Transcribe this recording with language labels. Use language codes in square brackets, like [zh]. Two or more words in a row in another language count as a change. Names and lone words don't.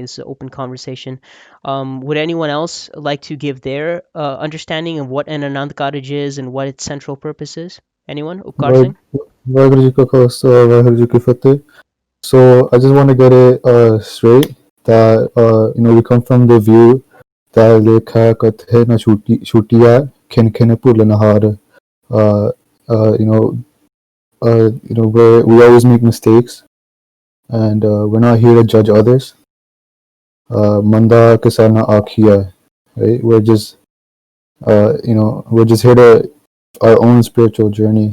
[en] This is an open conversation. Would anyone else like to give their understanding of what an Anand Cottage is and what its central purpose is? Anyone? Upkar Singh? [pa] Waheguru Ji Ka Khalsa, Waheguru Ji Ki Fateh. [en] So I just want to get it straight that we come from the view that [pa] lekha kathe na shutiya khin khin pulana [en] where we always make mistakes, and we're not here to judge others. [pa] Manda kisana akhiya, [en] right? We're just here to our own spiritual journey.